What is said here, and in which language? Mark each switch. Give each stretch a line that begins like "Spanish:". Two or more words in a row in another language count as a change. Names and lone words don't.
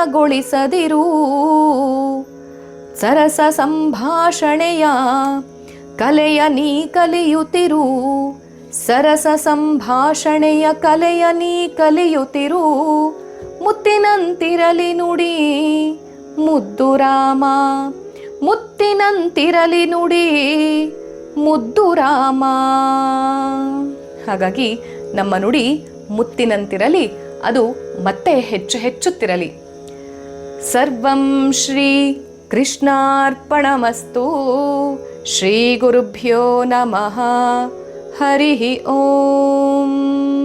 Kannada: ಮಲಿನಗೊಳಿಸದಿರು, ಸರಸ ಸಂಭಾಷಣೆಯ ಕಲೆಯ ನೀ ಕಲಿಯುತ್ತಿರು, ಸರಸ ಸಂಭಾಷಣೆಯ ಕಲೆಯ ನೀ ಕಲಿಯುತ್ತಿರು, ಮುತ್ತಿನಂತಿರಲಿ ನುಡಿ ಮುದ್ದು ರಾಮ, ಮುತ್ತಿನಂತಿರಲಿ ನುಡಿ ಮುದ್ದು ರಾಮ. ಹಾಗಾಗಿ ನಮ್ಮ ನುಡಿ ಮುತ್ತಿನಂತಿರಲಿ, ಅದು ಮತ್ತೆ ಹೆಚ್ಚು ಹೆಚ್ಚುತ್ತಿರಲಿ.
Sanskrit: ಸರ್ವಂ ಶ್ರೀ ಕೃಷ್ಣಾರ್ಪಣಮಸ್ತು. ಶ್ರೀ ಗುರುಭ್ಯೋ ನಮಃ. ಹರಿ ಓಂ.